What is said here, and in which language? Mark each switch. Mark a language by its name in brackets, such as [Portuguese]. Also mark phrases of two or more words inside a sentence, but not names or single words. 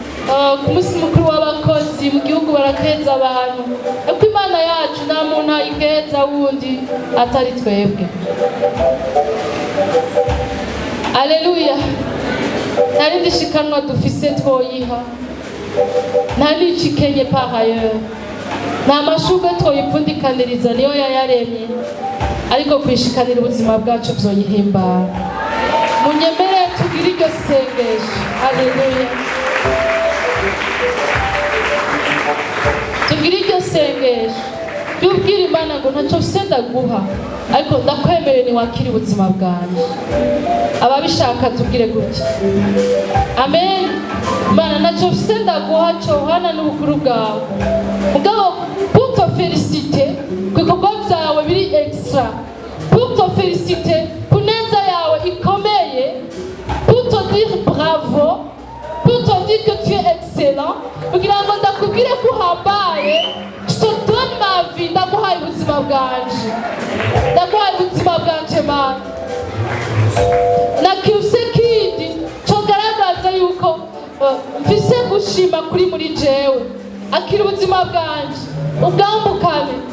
[Rundi] Ah, ku munsi mukuru w'abakozi mu gihugu barakeza abantu. Ariko Imana yacu nta muntu ayikeza wundi atari twebwe. Aleluya. Nta rindi shikanwa dufise twoyiha. Nta n'ico ikenye [French] par ailleurs. [Rundi] Nta mashurwe twoyipfundikaniriza, niyo yayaremye. Ariko kwishikanira ubuzima bwacu vyoyihimbara. Munyemere tugire iryo sengesho. Aleluya. Tugire iryo sengesho. Ry'ubwira Imana ngo, "Ntaco mfise ndaguha, ariko ndakwemereye niwakire ubuzima bwanjye." Ababishaka tugire gutya. Amen. Imana, "Ntaco mfise ndaguha cohana n'ubukuru bwawe. Mugabo, [French] pour te féliciter, [Rundi] ku bikorwa vyawe biri extra. [French] Pour te féliciter, [Rundi] ku neza yawe ikomeye. [French] Pour te dire bravo. Pour te dire que tu es excellent." [Rundi] Kugira ngo ndakubwire ko uhambaye. [French] "Je te donne ma vie." [Rundi] Ndaguhaye ubuzima bwanje. Ndaguhaye ubuzima bwanje, Mana. Na kiruse kindi cogaragaza yuko, eh, mfise gushima kuri muri jewe. Akira ubuzima bwanje. Ubwambukane.